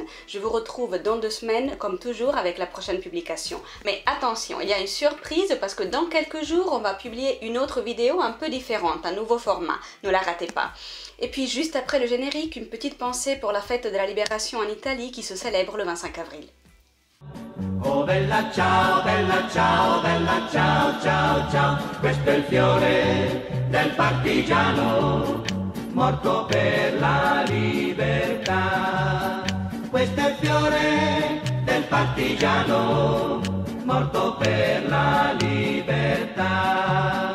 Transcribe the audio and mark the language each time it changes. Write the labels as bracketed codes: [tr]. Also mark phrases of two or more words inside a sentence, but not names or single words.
[fr] Je vous retrouve dans 2 semaines, comme toujours, avec la prochaine publication. Mais attention, il y a une surprise parce que dans quelques jours, on va publier une autre vidéo un peu différente, un nouveau format. Ne la ratez pas. Et puis juste après le générique, une petite pensée pour la fête de la Libération en Italie qui se célèbre le 25 avril. [it] Oh bella ciao, ciao, ciao, ciao, questo è il fiore del partigiano, morto per la libertà. Questo è il fiore del partigiano, morto per la libertà.